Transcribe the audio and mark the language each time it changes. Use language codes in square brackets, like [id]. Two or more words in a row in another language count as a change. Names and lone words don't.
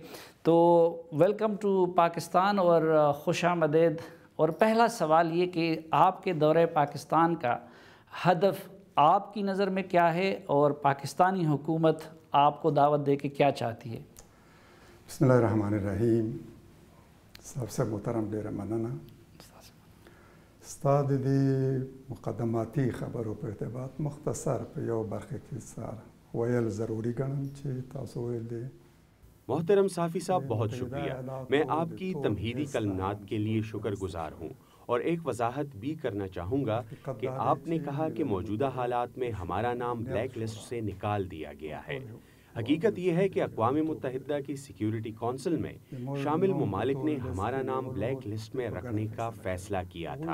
[ur] تو [en] welcome to Pakistan [ur] اور خوش آمدید۔ اور پہلا سوال یہ کہ آپ کے دورہ پاکستان کا ہدف آپ کی نظر میں کیا ہے اور پاکستانی حکومت آپ کو دعوت دے کے کیا چاہتی ہے؟ [ar] بسم اللہ الرحمن الرحیم۔ [ur] سب سے محترم [ps] ډیره مننه ستا د دې مقدماتي خبرو په ارتباط مختصر په یو برخه کې ویل ضروری ګڼم چې تاسو ویل دي۔ [ur] محترم صافی صاحب بہت شکریہ، میں آپ کی تمہیدی کلمات کے لیے شکر گزار ہوں، اور ایک وضاحت بھی کرنا چاہوں گا کہ آپ نے کہا کہ موجودہ حالات میں ہمارا نام بلیک لسٹ سے نکال دیا گیا ہے۔ حقیقت یہ ہے کہ اقوام متحدہ کی سیکیورٹی کونسل میں شامل ممالک نے ہمارا نام بلیک لسٹ میں رکھنے کا فیصلہ کیا تھا۔